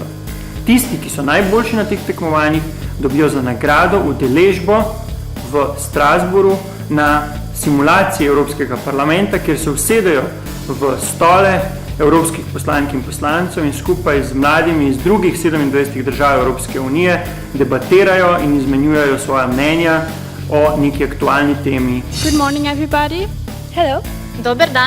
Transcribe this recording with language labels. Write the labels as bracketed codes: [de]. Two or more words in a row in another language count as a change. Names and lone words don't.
[sl] Tisti, ki so najboljši na teh tekmovanjih, dobijo za nagrado udeležbo v Strasbourgu na simulaciji Evropskega parlamenta, kjer se usedejo v stole evropskih poslank in poslancev in skupaj z mladimi iz drugih 27 držav Evropske unije debatirajo in izmenjujejo svoja mnenja o neki aktualni temi. [en] Good morning, everybody. Hello. [sl] Dober dan.